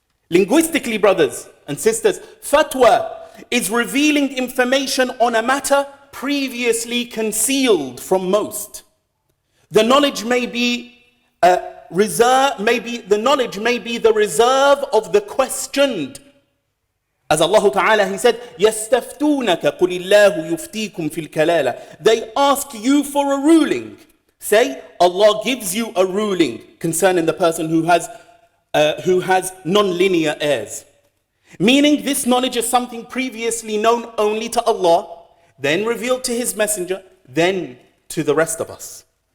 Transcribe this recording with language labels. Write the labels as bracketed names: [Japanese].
[English] Linguistically, brothers and sisters, fatwa is revealing information on a matter previously concealed from most. The knowledge may be the reserve of the questioned. As Allah Ta'ala, He said, [Arabic] يَسْتَفْتُونَكَ قُلِ اللَّهُ يُفْتِيكُمْ فِي الْكَلَالَةِ. [English] They ask you for a ruling. Say, Allah gives you a ruling concerning the person who has non-linear heirs. Meaning this knowledge is something previously known only to Allah, then revealed to His Messenger, then to the rest of us.